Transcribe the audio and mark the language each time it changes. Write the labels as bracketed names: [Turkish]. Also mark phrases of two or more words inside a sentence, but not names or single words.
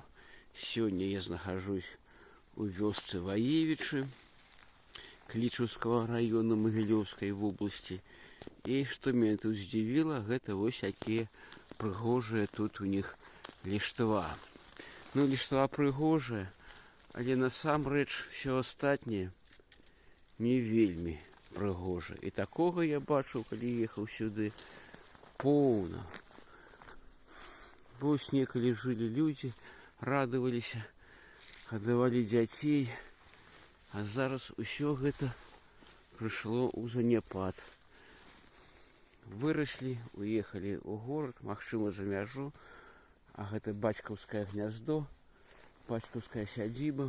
[Russian] Сегодня я нахожусь [Belarusian] у вёсцы [Russian] Ваевичи Клічаўскага района Могилевской области. И что меня тут удивило, это вот всякие прыгожие тут у них листва. [Belarusian] Ну, листва прыгожие, але насамрэч все астатняе не вельмі прыгожа. И такого я бачыў, калі ехаў сюды, поўна. Вось некалі [Russian] жили люди, радовались, [Belarusian] аддавали дзяцей, а зараз усё гэта прышло ў заняпад. [Russian] Выросли, уехали [Belarusian] ў город, магчыма, за мяжу, а гэта бацькаўскае гняздо, бацькаўская сядзіба.